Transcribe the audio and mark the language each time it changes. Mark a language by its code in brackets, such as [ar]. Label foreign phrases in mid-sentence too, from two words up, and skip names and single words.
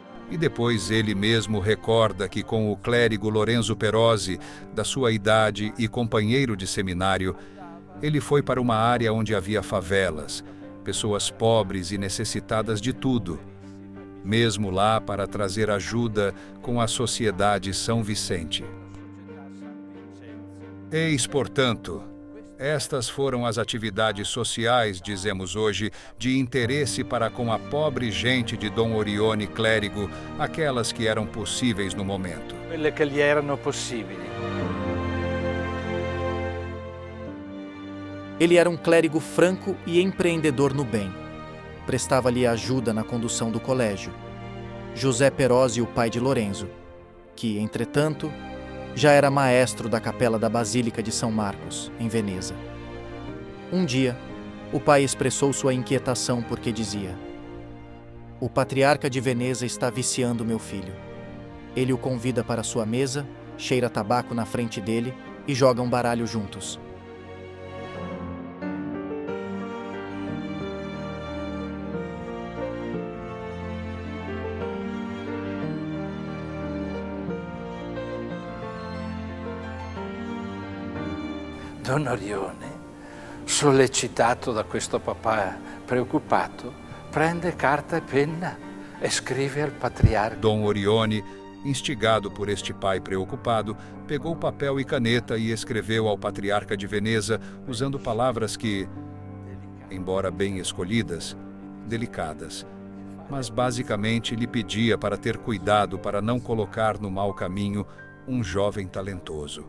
[pt] E depois ele mesmo recorda que com o clérigo Lorenzo Perosi, da sua idade e companheiro de seminário, ele foi para uma área onde havia favelas, pessoas pobres e necessitadas de tudo, mesmo lá para trazer ajuda com a Sociedade São Vicente. Eis, portanto, estas foram as atividades sociais, dizemos hoje, de interesse para com a pobre gente de Dom Orione clérigo, aquelas que eram possíveis no momento. [it] Quelle che gli erano possibili. [pt] Ele era um clérigo franco e empreendedor no bem. Prestava-lhe ajuda na condução do colégio. José Perosi, o pai de Lorenzo, que, entretanto, já era maestro da capela da Basílica de São Marcos, em Veneza. Um dia, o pai expressou sua inquietação porque dizia: "O patriarca de Veneza está viciando meu filho. Ele o convida para sua mesa, cheira tabaco na frente dele e joga um baralho juntos. [it] Don Orione, sollecitato da questo papà preoccupato, prende carta e penna e scrive al patriarca. [pt] Dom Orione, instigado por este pai preocupado, pegou papel e caneta e escreveu ao patriarca de Veneza, usando palavras que, embora bem escolhidas, delicadas, mas basicamente lhe pedia para ter cuidado para não colocar no mau caminho um jovem talentoso.